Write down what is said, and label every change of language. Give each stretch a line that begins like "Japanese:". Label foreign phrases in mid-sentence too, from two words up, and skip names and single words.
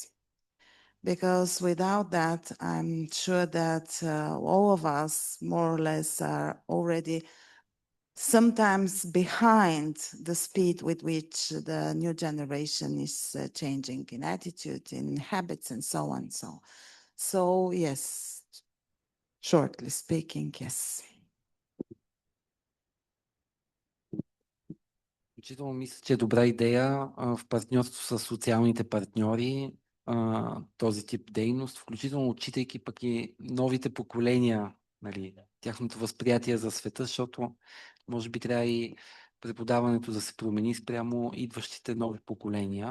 English: Because without that, I'm sure that all of us more or less are already sometimes behind the speed with which the new generation is changing in attitude, in habits, and so on. So yes, shortly speaking, yes.
Bulgarian: Включително мисля, че е добра идея в партньорство с социалните партньори този тип дейност, включително отчитайки пък и новите поколения, нали, тяхното възприятие за света, защото може би трябва и преподаването да се промени спрямо идващите нови поколения.